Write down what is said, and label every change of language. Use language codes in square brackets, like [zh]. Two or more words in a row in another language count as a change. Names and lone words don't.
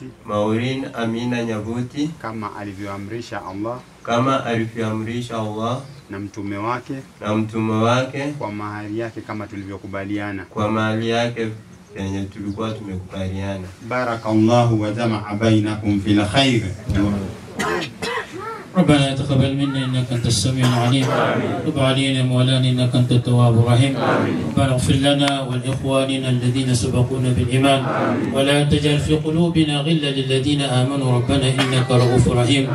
[sw] Maureen Amina Nyabuti kama alivyoamrisha Allah, kama alivyoamrisha Allah na mtume wake kwa mahari yake kama tulivyokubaliana, kwa mahari yake yenye tulikuwa tumekubaliana. [ar] بارك الله وجمع بينكم في خير. ربنا تقبل منا انك انت السميع العليم، تب علينا مولانا انك انت التواب الرحيم. ربنا اغفر لنا ولاخواننا الذين سبقونا بالايمان، ولا تجعل في قلوبنا غلا للذين امنوا ربنا انك رؤوف رحيم.